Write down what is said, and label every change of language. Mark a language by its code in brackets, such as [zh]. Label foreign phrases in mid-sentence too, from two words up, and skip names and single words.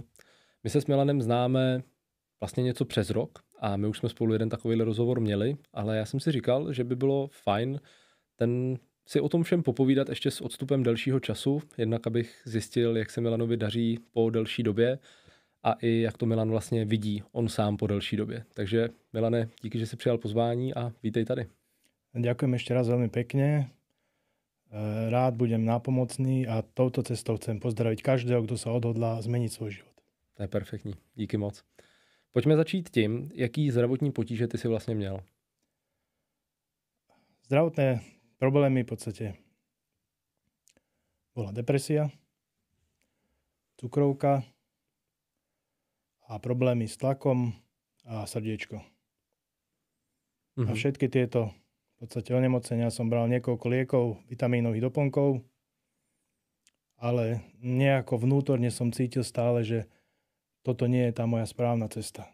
[cs] My se s Milanem známe vlastně něco přes rok a my už jsme spolu jeden takovýhle rozhovor měli, ale já jsem si říkal, že by bylo fajn si o tom všem popovídat ještě s odstupem delšího času, jednak abych zjistil, jak se Milanovi daří po delší době a i jak to Milan vlastně vidí on sám po delší době. Takže Milane, díky, že jsi přijal pozvání a vítej tady. [sk] Ďakujem ešte raz veľmi pekne. Rád budem nápomocný a touto cestou chcem pozdraviť každého, kdo sa odhodlá zmeniť svůj život. [cs] To je perfektní, díky moc. Pojďme začít tím, jaký zdravotní potíže ty si vlastně měl. [sk] Zdravotné problémy v podstate bola depresia, cukrovka a problémy s tlakom a srdiečko. A všetky tieto v podstate onemocnenia som bral niekoľko liekov, vitamínových doplnkov, ale nejako vnútorne som cítil stále, že toto nie je tá moja správna cesta.